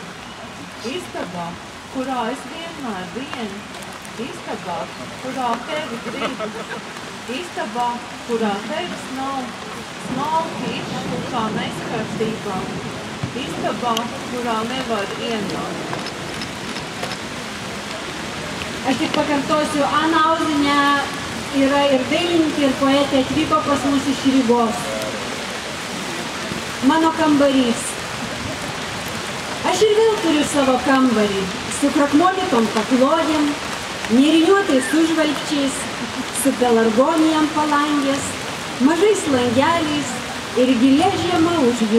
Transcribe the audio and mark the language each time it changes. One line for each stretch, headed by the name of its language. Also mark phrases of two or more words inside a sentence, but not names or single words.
Latvian: Istabā, kurā es vienmēr vienu, istabā, kurā tevi gribu, istabā, kurā tevis nav, smalki izšķultā neskārtībā, istabā, kurā nevar ienākt.
Lithuanian: Aš tik pakartosiu, Ana Auzinė yra ir dailininkė, ir poetė, atvyko pas mus iš Rygos. Mano kambarys. Aš ir vėl turiu savo kambarį, su krakmolytom paklodėm, nėriniuotais užvalkčiais, su pelargonijam palangės, mažais langeliais ir gilia žiema už jų.